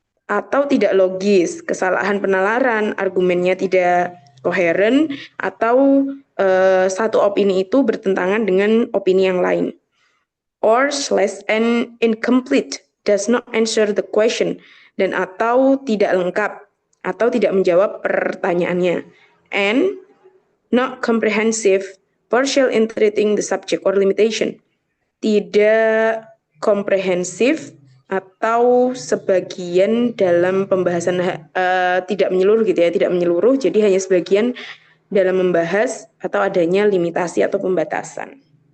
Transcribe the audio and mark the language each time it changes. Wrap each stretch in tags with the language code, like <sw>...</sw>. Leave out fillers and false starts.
<id>Atau tidak logis, kesalahan penalaran, argumennya tidak koheren, atau satu opini itu bertentangan dengan opini yang lain.</id> <en>Or /and incomplete, does not answer the question,</en> <id>dan atau tidak lengkap, atau tidak menjawab pertanyaannya.</id> <en>And not comprehensive, partial in treating the subject or limitation.</en> <id>Tidak komprehensif atau sebagian dalam pembahasan, tidak menyeluruh gitu ya, tidak menyeluruh, jadi hanya sebagian dalam membahas atau adanya limitasi atau pembatasan.</id>